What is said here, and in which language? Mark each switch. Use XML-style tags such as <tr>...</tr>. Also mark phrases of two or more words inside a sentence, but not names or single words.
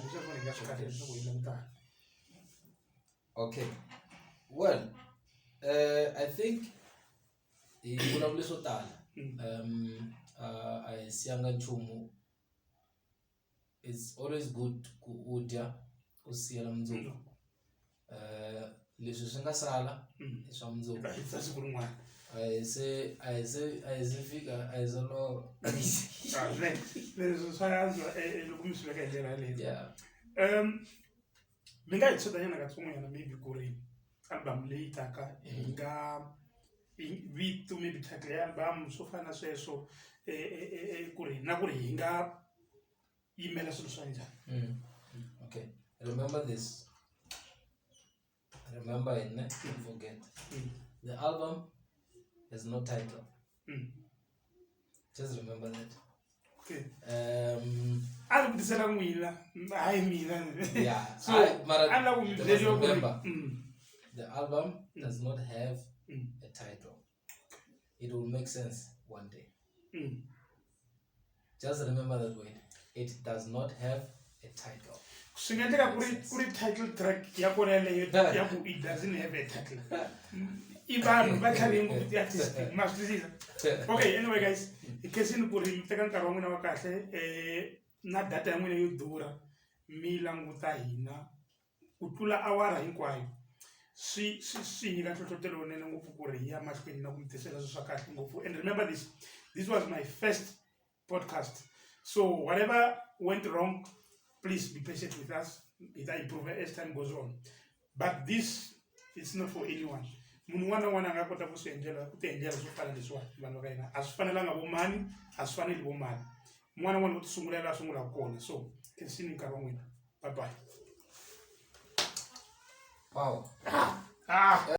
<en>Just want to okay. Well, I think it's always good to</en> <zu>kusiyela mzuzu.</zu> <ts>Leswi swi nga sala I swa mundzuku.</ts> <zu>Ayizifika ayizolo.</zu> <ts>Leswi swa yanzwa loko mi swi veka hi ndlela yaleyo.</ts> <en>Yeah.</en> <ts>Mi nga hi tshetanyana katsongoyana maybe ku ri album leyi taka hi nga vito</ts> <en>maybe title</en> <ts>ya album swo fana sweswo ku ri na ku ri hi nga yimela swilo swa njhani.</ts> <en>Okay, remember this. Remember it, don't forget. The album has no title. Just remember that. Okay. Yeah. So remember, the album does not have a title. It will make sense one day. Just remember that word. It does not have a title. Kuri title track it doesn't have a title. Okay, anyway guys,</en> <ts>ikesini ku ri teka nkarhi wa n'wina wa kahle na data ya n'wina yo durha mi languta hina ku tlula awara hinkwayo swi nyika nhlohlotelo lowunene ngopfu ku ri ya mahlweni na ku mi tisela swilo swa kahle ngopfu.</ts> <en>And remember this was my first podcast, so whatever went wrong, please be patient with us. It will improve as time goes on, but this is not for anyone.</en> <ts>Munhu wana nga kota ku swi endlela ku ti endlela swo fana leswiwani vanhu va hina a swi fanelanga vo mani a swi faneli vo mani n'wana n'wana ku ti sungulela a sungula kona. So khensini nkarhi wa n'wina,</ts> <en>bye bye. Wow.</en>